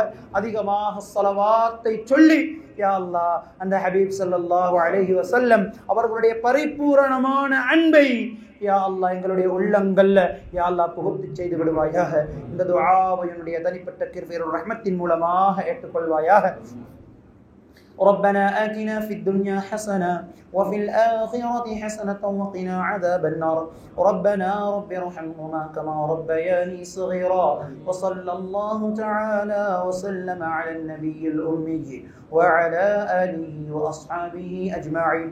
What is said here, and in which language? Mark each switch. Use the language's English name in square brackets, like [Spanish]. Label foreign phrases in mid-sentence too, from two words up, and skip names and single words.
[Tamil] அதிகமாக ஸலவாத்தை சொல்லி [Arabic] يا الله [Tamil] அந்த ஹபீப் [Arabic] صلى الله عليه وسلم [Tamil] அவர்களுடைய பரிபூரணமான அன்பை [Arabic] يا الله [Tamil] எங்களுடைய உள்ளங்கள்ல [Arabic] يا الله [Tamil] புகுத்தி செய்து விடுவாயாக. இந்த துஆவை என்னுடைய தனிப்பட்ட கிருபையின் ரஹ்மத்தின் மூலமாக ஏற்றுக்கொள்வாயாக. [Arabic] ربنا آتنا في الدنيا حسنة وفي الآخرة حسنة وقنا عذاب النار. ربنا رب ارحمهما كما ربياني صغيرا. وصلى الله تعالى وسلم على النبي الأمي وعلى آله وأصحابه أجمعين.